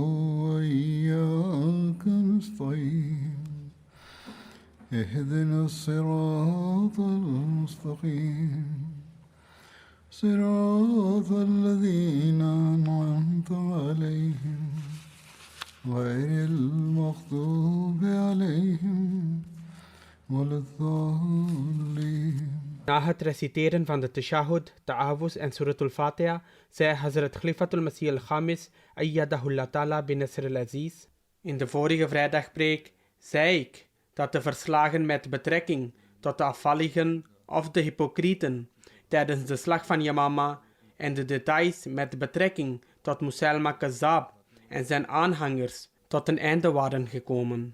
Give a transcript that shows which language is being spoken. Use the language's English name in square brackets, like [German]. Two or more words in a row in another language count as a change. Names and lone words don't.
[Arabic] وإياك نستعين اهدنا الصراط المستقيم صراط الذين أنعمت عليهم غير المغضوب عليهم ولا الضالين. [Dutch] Na het reciteren van de Tashahhud, Ta'awuz en Suratul Fatiha, zei Hazrat Khalifatul Masih al-Khamis, [Arabic] أيده الله تعالى بن نصر العزيز. [Dutch] In de vorige vrijdagpreek zei ik dat de verslagen met betrekking tot de afvalligen of de hypocrieten tijdens de slag van Yamama en de details met betrekking tot Musailama Kazzab en zijn aanhangers tot een einde waren gekomen.